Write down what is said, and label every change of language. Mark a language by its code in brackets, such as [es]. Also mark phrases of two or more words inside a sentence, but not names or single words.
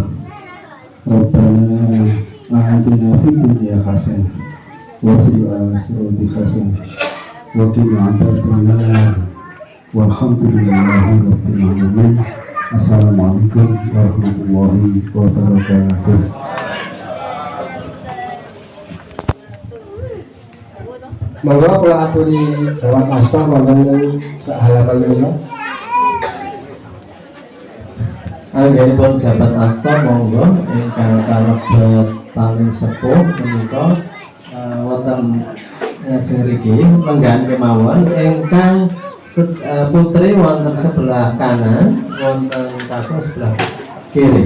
[ar] ربنا آتنا في الدنيا حسنة وفي الآخرة حسنة وقنا عذاب النار. والحمد لله رب العالمين. السلام عليكم ورحمة الله وبركاته. [jv] Monggo kula aturi jawab asta wonten sak halaman menika. Anggenipun jabat asta monggo ingkang kalebet paling sepuh menika wonten ngajeng mriki menggahan kemawon ingkang putri wonten [id] sebelah kanan, [jv] wonten kakung [id] sebelah kiri.